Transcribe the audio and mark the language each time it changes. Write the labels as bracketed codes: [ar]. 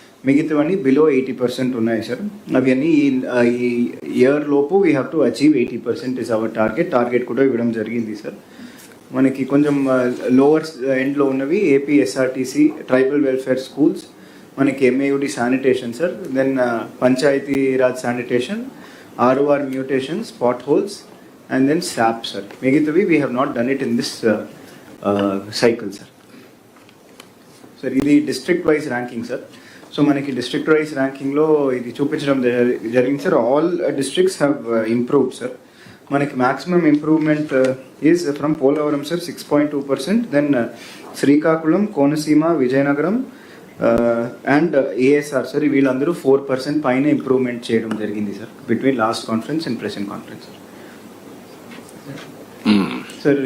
[te] మిగతావన్నీ బిలో 80% ఉన్నాయి సార్. అవి అన్నీ ఈ ఇయర్ లోపు [en] we have to achieve 80% is our target [te] కూడా ఇవ్వడం జరిగింది సార్. మనకి కొంచెం లోవర్ ఎండ్లో ఉన్నవి AP SRTC, tribal welfare schools, మనకి MAUD sanitation sir, then panchayat Raj sanitation, ROR mutations, potholes, [en] and then SAP, sir. Megitavi, we have not done it in this cycle, sir. Sir, ఇది district wise ranking, sir. [te] So మనకి district wise ranking లో ఇది చూపించడం జరిగింది sir. [en] All districts have improved, sir. మనకి maximum improvement is from Polavaram, sir, 6.2%, then Srikakulam, Konaseema, Vijayanagaram, and ASR sir [te] వీళ్ళందరూ 4% పైన improvement చేయడం జరిగింది [en] Sir between last conference and present conference sir.